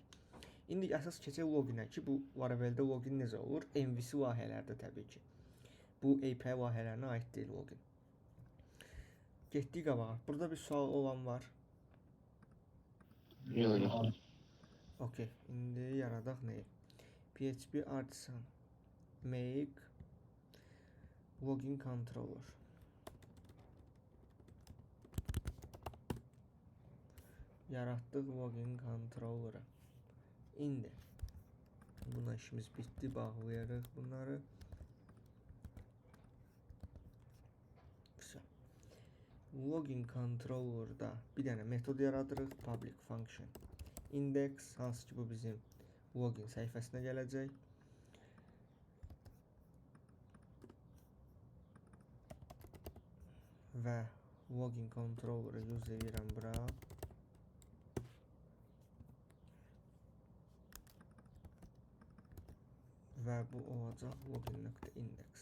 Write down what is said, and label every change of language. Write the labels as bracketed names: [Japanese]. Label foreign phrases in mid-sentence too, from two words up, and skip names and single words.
[Azerbaijani] İndi əsas keçək loginə ki, bu Laravel'də login necə olur? MVC layihələrdə təbii ki. Bu API layihələrinə aid deyil login. Getdik qabağa. Burada bir sual olan var. Yox. Okay. İndi yaradaq nəyi? [English] PHP artisan make login controller. [Azerbaijani] Yaratdıq [English] login controller'ı. [Azerbaijani] İndi buna işimiz bitdi. Bağlayarıq bunları. Güzel. [English] Login controller'da [Azerbaijani] bir dənə metod yaradırıq. [English] Public function index, [Azerbaijani] hansı ki bu bizim login səhifəsinə gələcək. Və [English] login controller'ı [Azerbaijani] use edirəm bura. Və bu olacaq login.index.